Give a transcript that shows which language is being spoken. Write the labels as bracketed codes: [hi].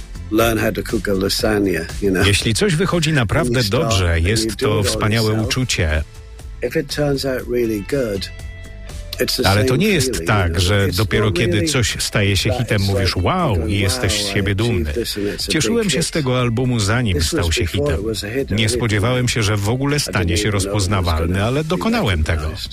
[en] Learn how to cook a lasagna, you know. [pl] Jeśli coś wychodzi naprawdę dobrze, jest to wspaniałe uczucie. [en] If it turns out really good, it's the same. [pl] Ale to nie jest tak, że dopiero kiedy coś staje się hitem, mówisz wow i jesteś z siebie dumny. Cieszyłem się z tego albumu, zanim stał się hitem. Nie spodziewałem się, że w ogóle stanie się rozpoznawalny, ale dokonałem tego.